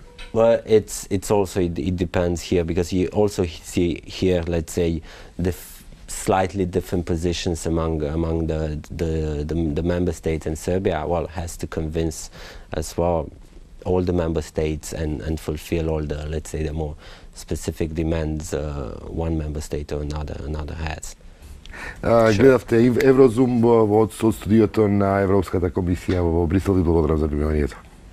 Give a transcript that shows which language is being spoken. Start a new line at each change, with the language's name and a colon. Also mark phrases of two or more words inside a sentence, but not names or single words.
English: Well, it's also it depends here, because you also see here, let's say, the slightly different positions among the member states, and Serbia, well, has to convince as well all the member states and fulfill all the, let's say, the more specific demands one member state or another has.
Macedonian: Гледавте Еврозум, од студиото на Европската комисија во Брисел. Ви благодарам за вниманието.